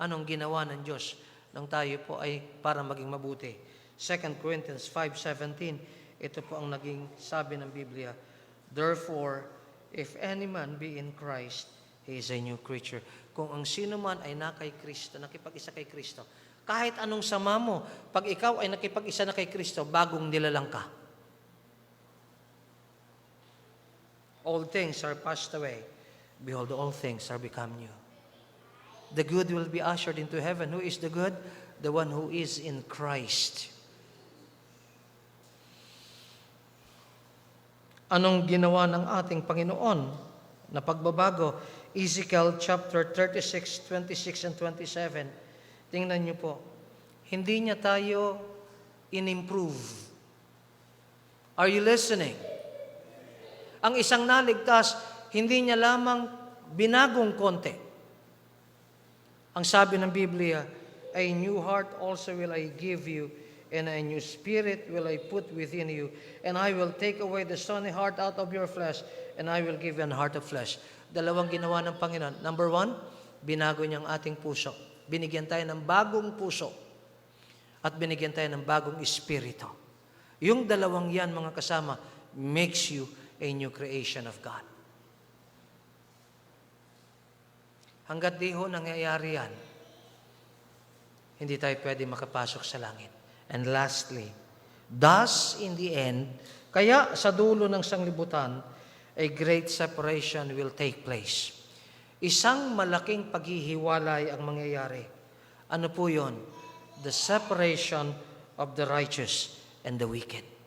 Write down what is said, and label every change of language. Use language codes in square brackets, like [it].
[tl] Anong ginawa ng Diyos nang tayo po ay para maging mabuti? 2 Corinthians 5:17, ito po ang naging sabi ng Biblia. [en] Therefore, if any man be in Christ, he is a new creature. [tl] Kung ang sino man ay kay Kristo, nakipag-isa kay Kristo, kahit anong sama mo, pag ikaw ay nakipag-isa na kay Kristo, bagong nilalang ka. [en] All things are passed away. Behold, all things are become new. The good will be ushered into heaven. Who is the good? The one who is in Christ. [tl] Anong ginawa ng ating Panginoon na pagbabago? Ezekiel chapter 36, 26 and 27. Tingnan niyo po. Hindi niya tayo in-improve. [en] Are you listening? [tl] Ang isang naligtas, hindi niya lamang binagong konti. [en] Ang sabi ng Biblia, a new heart also will I give you, and a new spirit will I put within you, and I will take away the stony heart out of your flesh, and I will give you an heart of flesh. [tl] Dalawang ginawa ng Panginoon. [en] Number one, [tl] binago niya ang ating puso. Binigyan tayo ng bagong puso at binigyan tayo ng bagong espiritu. Yung dalawang yan, mga kasama, [en] makes you a new creation of God. [tl] Hanggat di ho nangyayari yan, hindi tayo pwede makapasok sa langit. [en] And lastly, thus in the end, [tl] kaya sa dulo ng sanglibutan, [en] a great separation will take place. [tl] Isang malaking paghihiwalay ang mangyayari. Ano po yun? [en] The separation of the righteous and the wicked.